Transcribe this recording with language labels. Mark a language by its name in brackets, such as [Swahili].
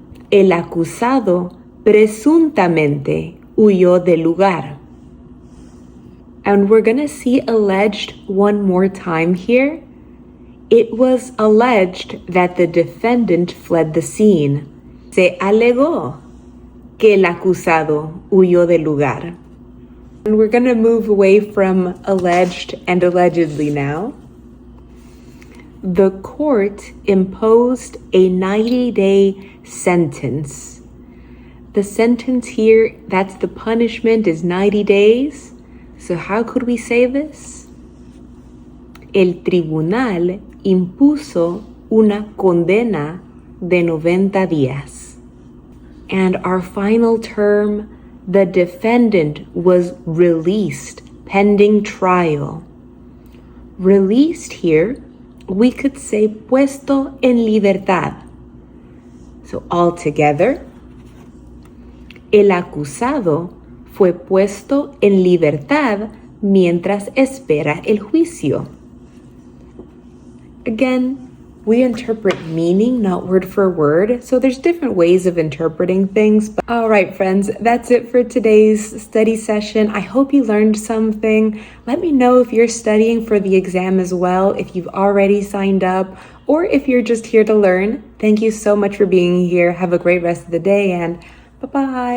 [Spanish] El acusado presuntamente huyó del lugar. [English] And we're gonna see alleged one more time here. It was alleged that the defendant fled the scene. [Spanish] Se alegó que el acusado huyó del lugar. [English] And we're gonna move away from alleged and allegedly now. The court imposed a 90-day sentence. The sentence here, that's the punishment, is 90 days. So how could we say this? [Spanish] El tribunal impuso una condena de 90 días. [English] And our final term, the defendant was released pending trial. Released here, we could say [Spanish] puesto en libertad. [English] So all together, [Spanish] el acusado fue puesto en libertad mientras espera el juicio. [English] Again, we interpret meaning, not word for word, so there's different ways of interpreting things. All right, friends, that's it for today's study session. I hope you learned something. Let me know if you're studying for the exam as well, if you've already signed up, or if you're just here to learn. Thank you so much for being here. Have a great rest of the day, and bye-bye.